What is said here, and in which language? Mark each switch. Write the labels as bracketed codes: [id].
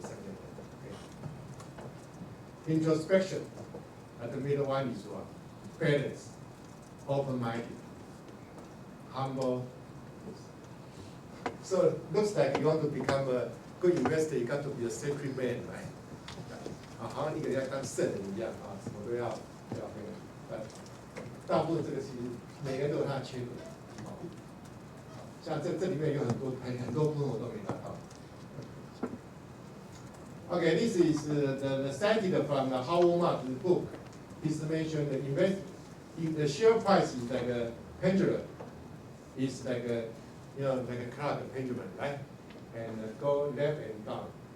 [en] Something like that. Okay. Introspection. The middle one is what? Balance, open-minded, humble. So it looks like you want to become a good investor, you got to be a sacred man, right? [zh] 好像一个要当圣人一样什么都要那个。大部分这个其实每个人都有他的缺点，像这里面有很多部分我都没达到。 [en] Okay, this is the cited from the Howard Marks book. This mentioned the share price is like a pendulum. It's like a like a clock, a pendulum, right? And go left and down.